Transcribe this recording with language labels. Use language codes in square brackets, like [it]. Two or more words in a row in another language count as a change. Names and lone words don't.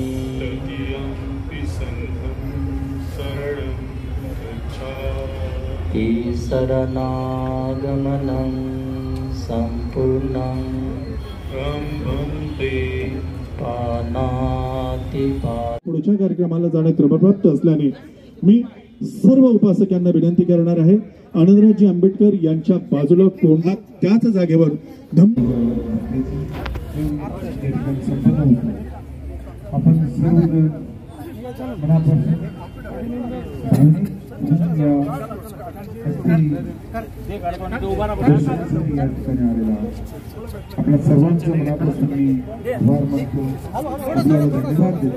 [pi] तृतीयंपि संघं शरणं गच्छामि। शरणागमनं संपूर्णं ब्रह्मन्ते पानातिपात। [mr] पुढच्या कार्यक्रमाला जाणे क्रमप्राप्त असल्याने मी सर्व उपासकांना विनंती करणार आहे, आनंदरावजी आंबेडकर यांच्या बाजूला कोणा त्याच जागेवर आपण सर्व मनापासून आपल्या सर्वांच्या मनापासून मी आभार मानतो, आपल्याला धन्यवाद देतो।